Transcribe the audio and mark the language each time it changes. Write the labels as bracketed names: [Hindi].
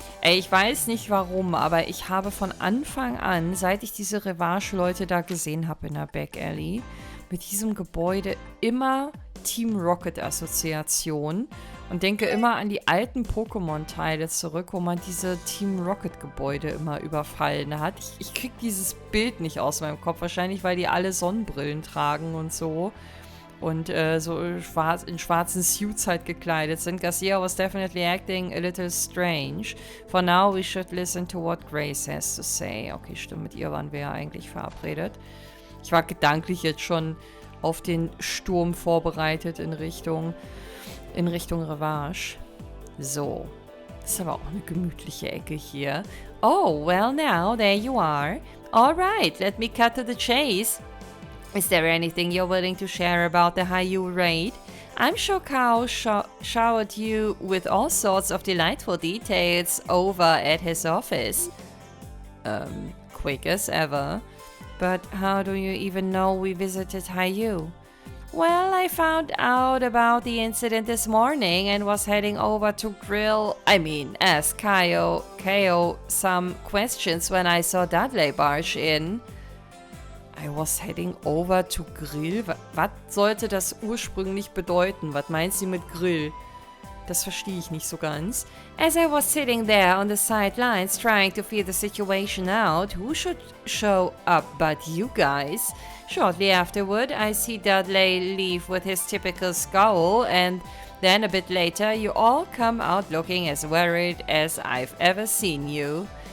[German] Ey, ich weiß nicht warum, aber ich habe von Anfang an, seit ich diese Revache-Leute da gesehen habe in der Back Alley, mit diesem Gebäude immer Team Rocket-Assoziation und denke immer an die alten Pokémon-Teile zurück, wo man diese Team Rocket-Gebäude immer überfallen hat. Ich krieg dieses Bild nicht aus meinem Kopf, wahrscheinlich, weil die alle Sonnenbrillen tragen und so. Und so in schwarzen Suits halt gekleidet sind. [English] Garcia was definitely acting a little strange. For now, we should listen to what Grace has to say. [German] Okay, stimmt, mit ihr waren wir ja eigentlich verabredet. Ich war gedanklich jetzt schon auf den Sturm vorbereitet in Richtung Revache. So. Das ist aber auch eine gemütliche Ecke hier. [English] Oh, well now, there you are. Alright, let me cut to the chase. Is there anything you're willing to share about the HIER raid? I'm sure Kao showered you with all sorts of delightful details over at his office. Quick as ever. But how do you even know we visited HIER? Well, I found out about the incident this morning and was heading over to ask Kao some questions when I saw Dudley barge in. I was heading over to Grill? [German] Was sollte das ursprünglich bedeuten? Was meint sie mit Grill? Das verstehe ich nicht so ganz. [English] As I was sitting there on the sidelines trying to feel the situation out, who should show up but you guys? Shortly afterward, I see Dudley leave with his typical scowl, and then a bit later, you all come out looking as worried as I've ever seen you.